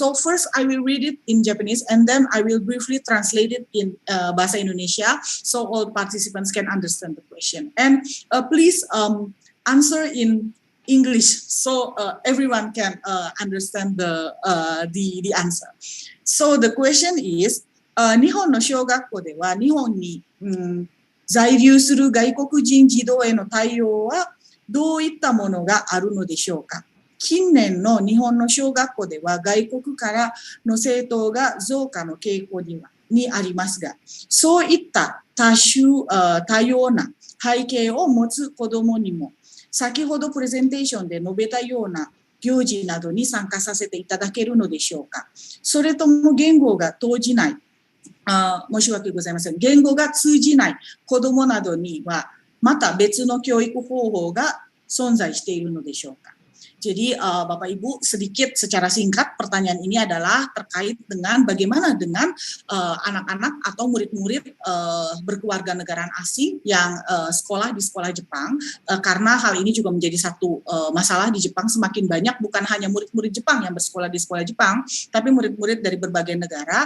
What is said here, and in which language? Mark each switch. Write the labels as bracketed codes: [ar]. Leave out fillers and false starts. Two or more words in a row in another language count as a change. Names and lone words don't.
[en] So first I will read it in Japanese, and then I will briefly translate it in Bahasa Indonesia so all participants can understand the question. And please answer in English so everyone can understand the answer. So the question is, [ja] 日本の小学校では日本に、在留する外国人児童への対応はどういったものがあるのでしょうか。近年の日本の小学校では外国からの生徒が増加の傾向にありますが、そういった多様な背景を持つ子どもにも、先ほどプレゼンテーションで述べたような行事などに参加させていただけるのでしょうか。それとも言語が通じない、申し訳ございません。言語が通じない子どもなどには、また別の教育方法が存在しているのでしょうか。 [id] Jadi Bapak Ibu, sedikit secara singkat pertanyaan ini adalah terkait dengan bagaimana dengan anak-anak atau murid-murid berkeluarga negaraan asing yang sekolah di sekolah Jepang, karena hal ini juga menjadi satu masalah di Jepang. Semakin banyak bukan hanya murid-murid Jepang yang bersekolah di sekolah Jepang, tapi murid-murid dari berbagai negara.